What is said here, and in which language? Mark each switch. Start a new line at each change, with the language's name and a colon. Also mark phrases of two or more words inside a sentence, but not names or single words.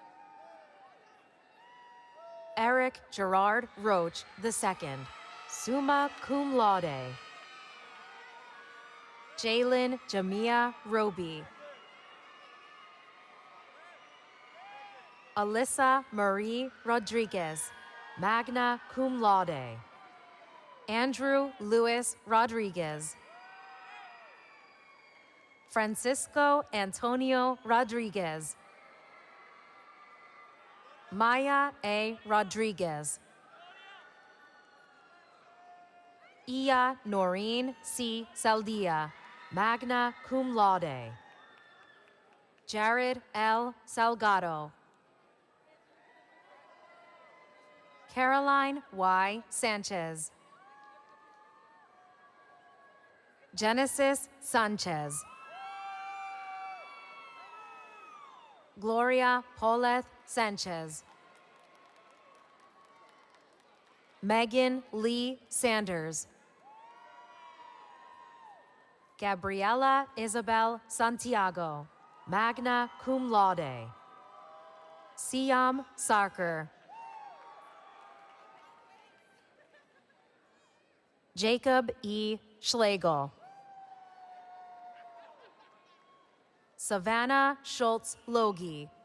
English: Eric Gerard Roach II,
Latin: summa cum laude.
English: Jalen Jamia Roby. Alyssa Marie Rodriguez,
Latin: magna cum laude.
English: Andrew Luis Rodriguez. Francisco Antonio Rodriguez. Maya A. Rodriguez. Iya Noreen C. Saldia,
Latin: magna cum laude.
English: Jared L. Salgado. Caroline Y. Sanchez. Genesis Sanchez. Gloria Paulette Sanchez. Megan Lee Sanders. Gabriela Isabel Santiago,
Latin: magna cum laude.
English: Siam Sarker. Jacob E. Schlegel. Savannah Schultz Logie.